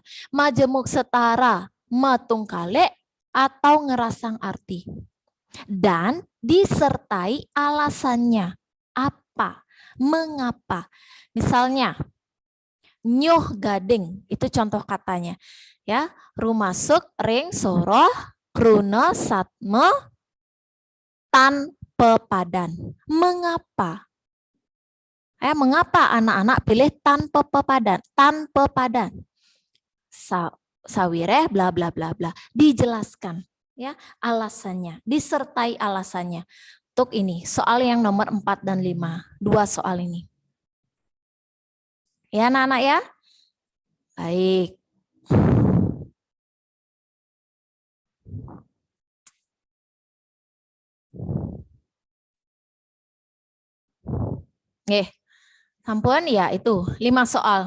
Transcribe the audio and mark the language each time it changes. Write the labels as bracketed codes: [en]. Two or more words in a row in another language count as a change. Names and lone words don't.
[id] Majemuk setara metungkale atau [ban] ngerasang arti. [id] Dan disertai alasannya. Apa? Mengapa? Misalnya [ban] nyuh gading, [id] itu contoh katanya. Ya, [ban] rumasuk ring soroh Krunasatme tan pepadan. [id] Mengapa? Mengapa anak-anak pilih [ban] tan pepadan? Tan pepadan. Sawireh bla bla bla bla. [id] Dijelaskan ya alasannya, disertai alasannya. Untuk ini soal yang nomor 4 dan 5, 2 soal ini. Ya anak-anak ya. Baik. Sampun ya itu 5 soal.